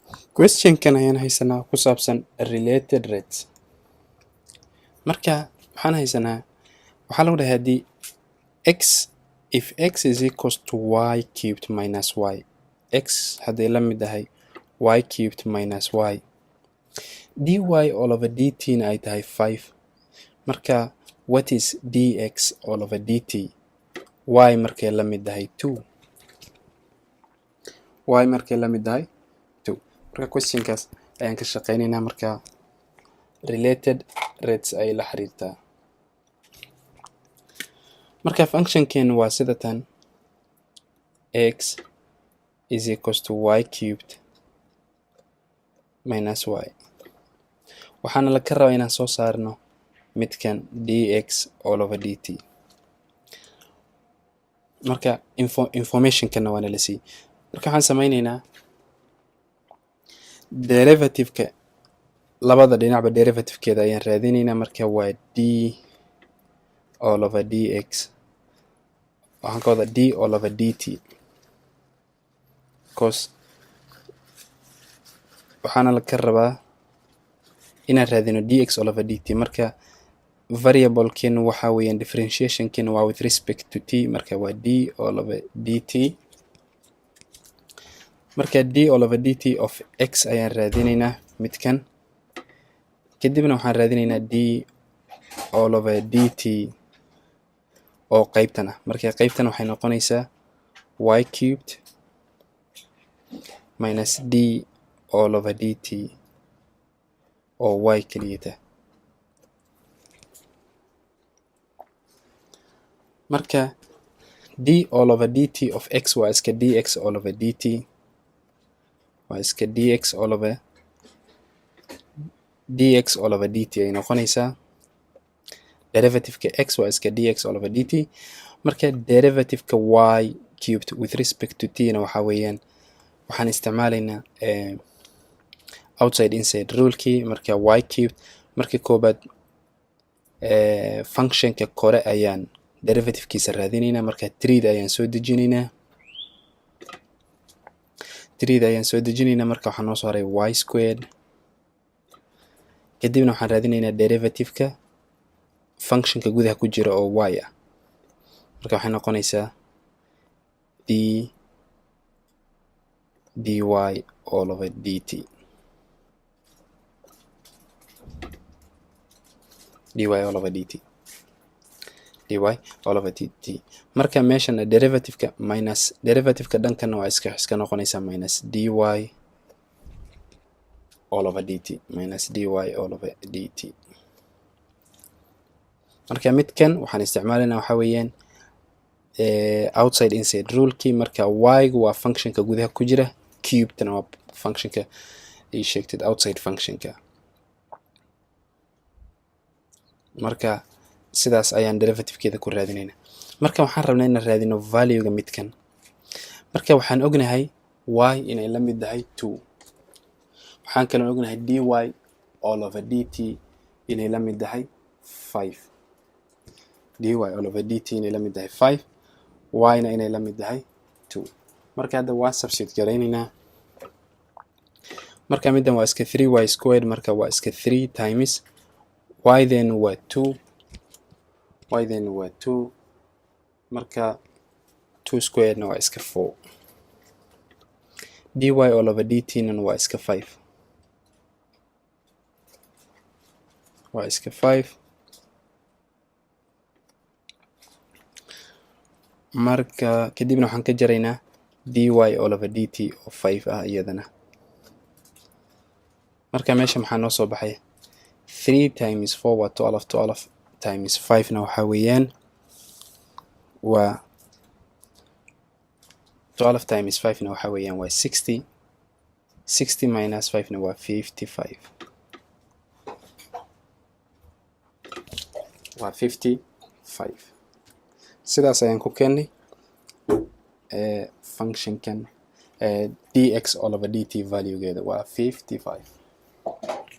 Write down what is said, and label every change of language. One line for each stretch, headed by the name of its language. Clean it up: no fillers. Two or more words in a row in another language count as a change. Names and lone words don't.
Somali: question kan ayaan haysanaa ku saabsan
English: related rates.
Somali: Marka waxaan haysanaa waxaa lagu dhahay haddii
English: if x is equals to y cubed minus y,
Somali: x hadday la mid tahay
English: y cubed minus y, dy all over dt
Somali: na ay tahay 5.
English: Marka what is dx all over dt?
Somali: Y markay la mid tahay 2. Y markay la mid tahay 2. Marka questionkaas ayaan ka shaqeynaynaa. Marka
English: related rates
Somali: ay la xiriirtaa. Marka functionkeenu waa sida tan:
English: x is equals to y cubed minus y.
Somali: waxaana la ka rabaa inaan soo saarno midkan
English: dx all over dt.
Somali: marka informationkana waana la siiyey. marka waxaan sameynaynaa derivative-ka labada dhinacba derivative-keeda ayaan raadinaynaa. marka waa
English: d all over dx,
Somali: waxaan ka wada
English: d all over dt,
Somali: because waxaana la ka rabaa inaan raadino
English: dx all over dt.
Somali: marka variable-keenu waxaa weeyaan differentiation-keenu waa
English: with respect to t.
Somali: marka waa
English: d all over dt.
Somali: marka
English: d all over dt of x
Somali: ayaan raadinaynaa midkan, kadibna waxaan raadinaynaa
English: d all over dt
Somali: oo qaybtan ah. marka qaybtan waxay noqonaysaa
English: y cubed minus d all over dt
Somali: oo y keliyata. marka
English: d all over dt of x
Somali: waa iska
English: dx all over dt,
Somali: waa iska
English: dx all over dt
Somali: ay noqonaysaa. derivative-ka x waa iska
English: dx all over dt.
Somali: marka derivative-ka
English: y cubed with respect to t
Somali: na waxaa weeyaan waxaan isticmaalaynaa
English: outside inside
Somali: rule-kii. marka
English: y cubed
Somali: marka koobaad functionka kore ayaan derivative-kiisa raadinaynaa. marka 3 ayaan soo dejinaynaa. marka waxaa noo soo haray
English: y squared.
Somali: kadibna waxaan raadinaynaa derivative-ka functionka gudaha ku jira oo y ah. marka waxay noqonaysaa
English: dy all over dt, dy all over dt, dy all over dt.
Somali: marka meeshana derivative-ka minus derivative-ka dhankana waa iska noqonaysaa
English: minus dy all over dt, minus dy all over dt.
Somali: marka midkan waxaan isticmaalaynaa waxaa weeyaan
English: outside inside
Somali: rule-kii. marka y-gu waa functionka gudaha ku jira, cubedna waa functionka ay sheegtid outside functionka. marka sidaas ayaan derivative-keeda ku raadinaynaa. marka waxaan rabnaa inaan raadino value-ga midkan. marka waxaan ognahay y inay la mid tahay 2. waxaan kaloo ognahay
English: dy all over dt
Somali: inay la mid tahay 5.
English: dy all over dt
Somali: inay la mid tahay 5, y-na inay la mid tahay 2. marka hadda waa substitute garaynaynaa. marka middan waa iska 3y squared. marka waa iska
English: 3 times y then
Somali: waa 2,
English: y then
Somali: waa 2. marka 2 squared na waa iska 4.
English: dy all over dt
Somali: na waa iska 5, waa iska 5. marka kadibna waxaan ka jaraynaa
English: dy all over dt
Somali: oo 5 ah iyadana. marka meesha maxaa noo soo baxay
English: 3 times 4
Somali: waa 12,
English: 12 times 5
Somali: na waxaa weeyaan waa
English: 12 times 5
Somali: na waxaa weeyaan waa 60. 60 minus 5 na waa 55, waa 55. sidaas ayaan ku keennay functionkan
English: dx all over dt
Somali: value-geeda waa 55.